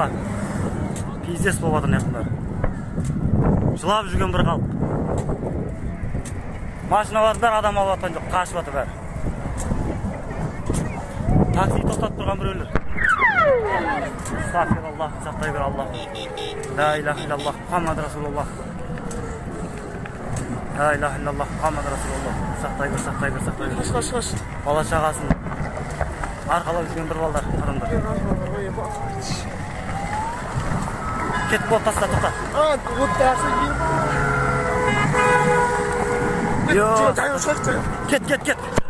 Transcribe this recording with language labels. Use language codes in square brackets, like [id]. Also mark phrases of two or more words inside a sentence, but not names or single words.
[kk] Пиздес болып жатыр неқындар. Жылап жүрген бір халық. Машиналардан адам алып жатқан жоқ, қашып жатыр бәрі. Такси тоқтатып тұрған біреулер. Астағфируллах, сақтай бер Аллах. [ar] لا إله إلا الله، محمد رسول الله. لا إله إلا الله، محمد رسول الله. [kk] Сақтай бер. Қош. Бала шағасын арқалап жүрген бір балдар, адамдар. Кет болып таста, тоқта. Кет.